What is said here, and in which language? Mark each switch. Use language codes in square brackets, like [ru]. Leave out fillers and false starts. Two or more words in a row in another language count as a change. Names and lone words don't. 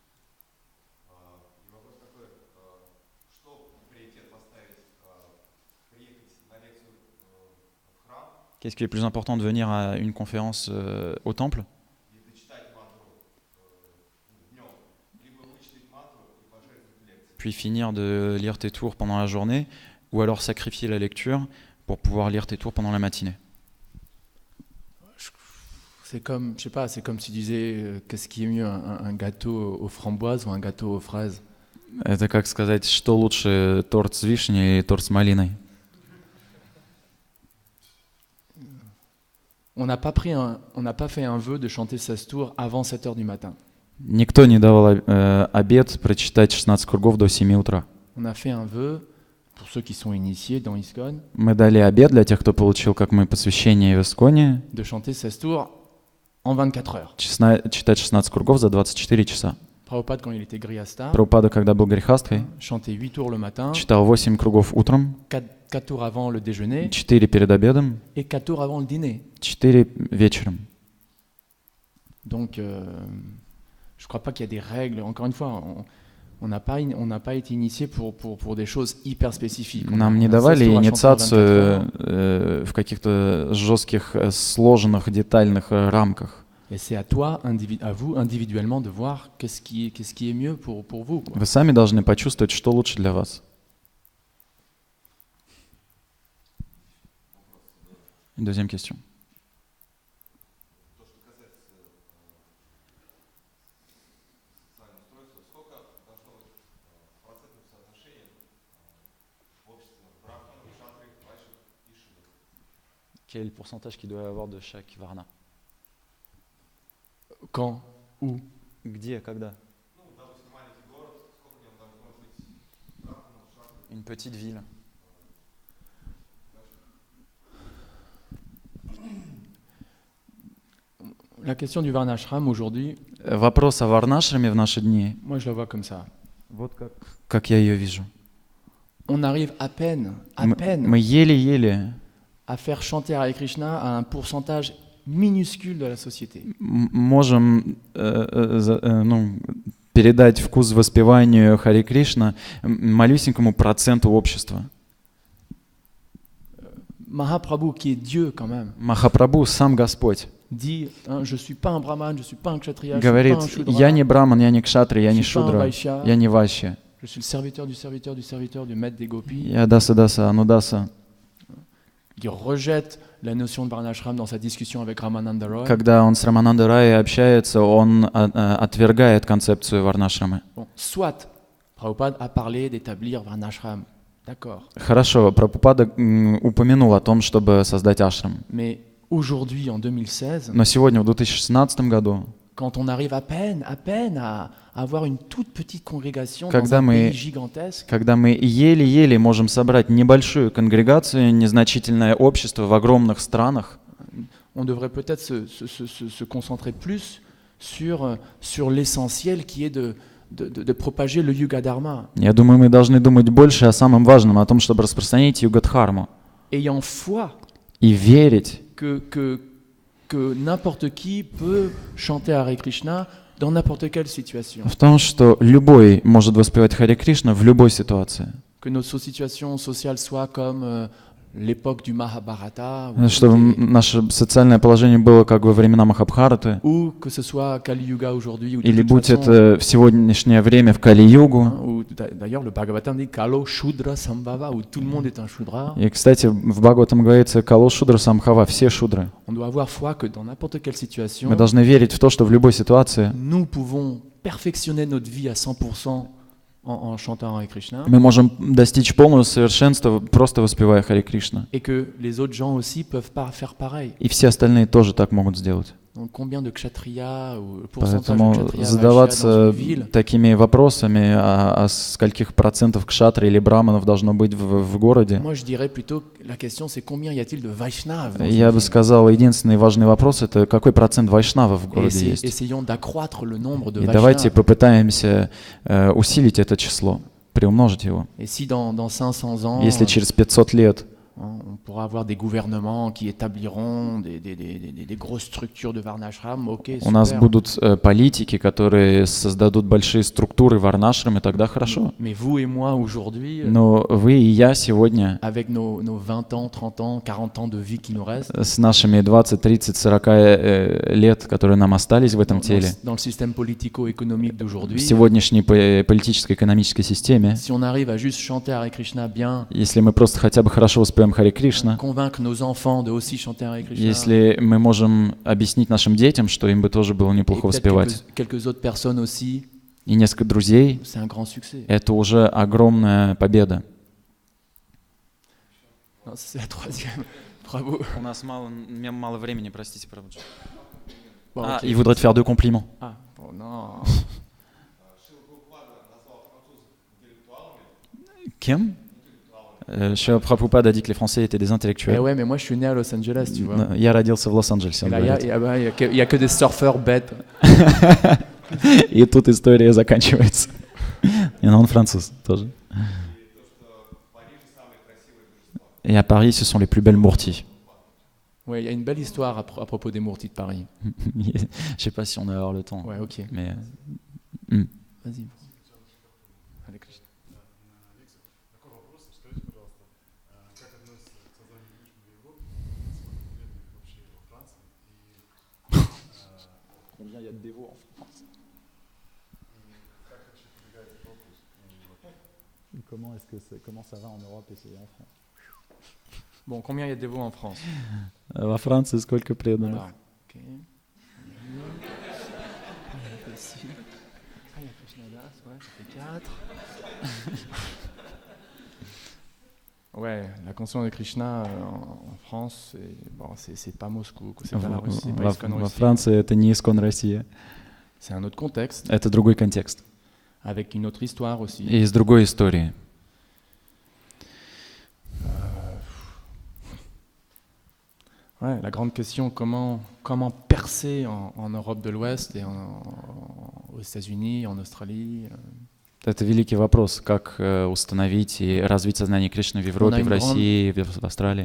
[fr] Qu'est-ce qui est plus important, de venir à une conférence au temple puis finir de lire tes tours pendant la journée, ou alors sacrifier la lecture pour pouvoir lire tes tours pendant la matinée? C'est comme, je sais pas, c'est comme si tu disais, qu'est-ce qui est mieux, un gâteau aux framboises ou un gâteau aux fraises? [ru] Это как сказать, что лучше, торт с вишней или торт с малиной? [fr] On n'a pas fait un vœu de chanter 16 tours avant 7 heures du matin. [ru] Никто не давал обет прочитать 16 кругов до 7 утра. [fr] On a fait un vœu, pour ceux qui sont initiés dans ISKCON, [ru] Мы дали обет для тех, кто получил, как мы, посвящение в Исконе, [fr] de chanter 16 tours en 24 heures. [ru] читать 16 кругов за 24 часа. [fr] Prabhupada, quand il était Grihastha, [ru] Прабхупада, когда был грехасткой, [fr] chantait 8 tours le matin, [ru] читал 8 кругов утром, [fr] 4 tours avant le déjeuner [ru] 4 перед обедом, [fr] et 4 tours avant le dîner. [ru] 4 вечером. [fr] Donc, je ne crois pas qu'il y a des règles. Encore une fois, on n'a pas été initié pour des choses hyper spécifiques. [ru] Нам не [fr] On a 16 tours [ru] давали [fr] à chanter en 24 [ru] инициацию [fr] heures. [ru] в каких-то жестких, сложенных, детальных рамках. [fr] Et c'est à toi, à vous individuellement, de voir qu'est-ce qui est mieux pour vous, quoi. [ru] Вы сами должны почувствовать, что лучше для вас. [fr] Deuxième question. Quel est le pourcentage qu'il doit y avoir de chaque varna? Quand? Où? [ru] Где, когда? [fr] Une petite ville. La question du Varnashram aujourd'hui, [ru] Вопрос о варнашраме в наши дни. [fr] moi je la vois comme ça. [ru] Вот как я ее вижу. [fr] On arrive à peine [ru] Мы еле-еле [fr] à faire chanter Hare Krishna à un pourcentage minuscule de la société. [ru] можем передать вкус воспеванию Харе Кришна малюсенькому проценту общества. [fr] Mahaprabhu, qui est Dieu quand même, [ru] Махапрабху сам Господь. [fr] dit hein, je suis pas un brahman, je suis pas un kshatriya, je [ru] говорит, [fr] suis pas un [ru] я [fr] shudra, [ru] не браман, я не кшатри, я [fr] je [ru] не [fr] suis pas un [ru] шудра, [fr] vaishya, [ru] я не ваща. [fr] je suis le serviteur du serviteur du serviteur du maître des gopis. [ru] Я даса, анудаса. [fr] Il rejette la notion de varnashram dans sa discussion avec Ramananda Roy. [ru] Когда он с Раманандой Рай общается, он отвергает концепцию варнашрамы. [fr] Bon, soit Prabhupada a parlé d'établir varnashram, d'accord. [ru] Хорошо, Прабхупада упомянул о том, чтобы создать ашрам. [fr] Mais aujourd'hui, en 2016, [ru] Но сегодня, в 2016 году, [fr] quand on arrive à peine à avoir une toute petite congrégation dans [ru] Когда [fr] un [ru] мы- [fr] pays gigantesque, [ru] когда мы еле-еле можем собрать небольшую конгрегацию, незначительное общество в огромных странах, [fr] on devrait peut-être se concentrer plus sur l'essentiel qui est de propager le Yuga Dharma. [ru] я думаю, мы должны думать больше о самом важном, о том, чтобы распространить югадхарму [fr] Ayant foi [ru] и верить, [fr] que n'importe qui peut chanter Hare Krishna dans n'importe quelle situation. [ru] в том, что любой может воспевать Харе Кришна в любой ситуации. [fr] Que notre situation sociale soit comme l'époque du Mahabharata, où [ru] Чтобы наше социальное положение было как во времена Махабхараты, [fr] ou que ce soit Kali Yuga aujourd'hui, où de [ru] или [fr] toute [ru] будь [fr] façon, [ru] это в сегодняшнее время в Кали-югу. [fr] hein, où d'ailleurs le Bhagavatam dit [sa] Kalo Shudra Sambhava, [fr] où tout le monde est un Shudra. [ru] И, кстати, в Бхагаватам говорится [sa] «कलौ शूद्र सम्भवः», [ru] все шудры. [fr] On doit avoir foi que dans n'importe quelle situation, [ru] Мы должны верить в то, что в любой ситуации [fr] nous pouvons perfectionner notre vie à 100% en chantant Hare Krishna, [ru] мы можем достичь полного совершенства, просто воспевая Харе Кришна. [fr] et que les autres gens aussi peuvent pas faire pareil. [ru] И все остальные тоже так могут сделать. [fr] Donc combien de kshatriya ou le pourcentage de [ru] Поэтому [fr] kshatriya [ru] задаваться [fr] dans une ville, [ru] такими вопросами, о скольких процентов кшатри или браманов должно быть в городе, [fr] moi je dirais plutôt que la question c'est combien y a-t-il de Vaishnavas dans une [ru] я бы [fr] ville. [ru] сказал, единственный важный вопрос — это какой процент вайшнавов в [fr] Et [ru] городе есть. [fr] essayons d'accroître le nombre de [ru] И давайте [fr] Vaishnavas. [ru] попытаемся усилить это число, приумножить его. [fr] Et si dans 500 ans, [ru] Если через 500 лет [fr] on pourra avoir des gouvernements qui établiront des grosses structures de Varnashram, ok, [ru] у нас [fr] super. [ru] будут политики, которые создадут большие структуры варнашрамы, тогда хорошо. [fr] Mais vous et moi aujourd'hui, [ru] Но вы и я сегодня [fr] avec nos 20 ans, 30 ans, 40 ans de vie qui nous restent, [ru] с нашими 20, 30, 40 лет, которые нам остались в этом теле, [fr] dans le système politico-économique [ru] в [fr] d'aujourd'hui, [ru] сегодняшней политической, экономической системе, [fr] si on arrive à juste chanter Hare Krishna bien, [ru] если мы просто хотя бы хорошо воспеваем Харе Кришна, [fr] convaincre nos enfants de aussi chanter Hare Krishna, [ru] если мы можем объяснить нашим детям, что им бы тоже было [fr] et [ru] неплохо [fr] peut-être [ru] воспевать, [fr] quelques autres personnes aussi, [ru] и несколько друзей, [fr] c'est un grand succès. [ru] это уже огромная победа. [fr] Non, c'est la troisième. Bravo. [ru] У нас мало времени, простите, Прабхуджи. [fr] Bon, ok. Il voudrait te faire 2 compliments. Ah, bon, non. [ru] Кем? [fr] Шрила Прабхупада a dit que les Français étaient des Eh intellectuels. ouais, mais moi je suis né à Los Angeles, tu vois. [ru] Но я родился в Лос-Анджелесе, [fr] Et [ru] он [fr] là, il y a, [ru] говорит. [fr] il y a que des surfeurs bêtes. [ru] И тут история заканчивается. И он француз тоже. [fr] Et à Paris, ce sont les plus belles mourtis. Ouais, il y a une belle histoire à propos des Mourtis de Paris. Je sais pas si on va avoir le temps. Ouais, ok. Mais Vas-y. Hare Krishna. combien il y a de dévots en France? Comment ça va en Europe et en France? Bon, combien il y a de dévots en France? [ru] Во Франции сколько преданных? [fr] Voilà. Ok. Ici. Ah, il y a Krishnadas, ouais, ça fait 4. Ouais, la conscience de Krishna en France, c'est pas Moscou, c'est pas la Russie, c'est pas Iskon [ru] Во [fr] Russie. [ru] Франции это не Искон Россия. [fr] C'est un autre contexte, [ru] Это другой контекст. [fr] avec une autre histoire aussi. [ru] И из другой истории. [fr] Ouais, la grande question, comment percer en Europe de l'Ouest et aux États-Unis, en Australie. [ru] Это великий вопрос, как установить и развить сознание Кришны в Европе, в России, в Австралии.